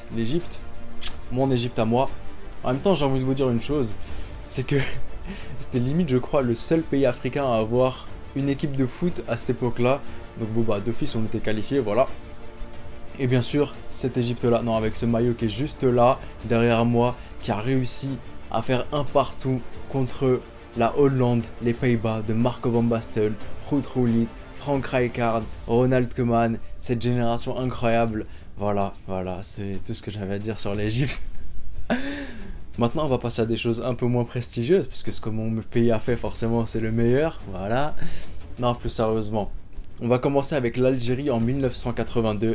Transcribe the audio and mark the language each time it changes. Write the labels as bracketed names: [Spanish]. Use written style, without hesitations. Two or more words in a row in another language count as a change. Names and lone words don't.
[French] L'Égypte, mon Égypte à moi. En même temps, j'ai envie de vous dire une chose, c'est que c'était limite, je crois, le seul pays africain à avoir une équipe de foot à cette époque-là. Donc bon bah d'office on était qualifiés, voilà. Et bien sûr, cette Égypte-là, non, avec ce maillot qui est juste là, derrière moi, qui a réussi à faire un partout contre la Hollande, les Pays-Bas, de Marco van Basten, Ruud Gullit, Frank Rijkaard, Ronald Koeman, cette génération incroyable. Voilà, c'est tout ce que j'avais à dire sur l'Égypte. Maintenant, on va passer à des choses un peu moins prestigieuses, puisque ce que mon pays a fait, forcément, c'est le meilleur, voilà. Non, plus sérieusement. On va commencer avec l'Algérie en 1982.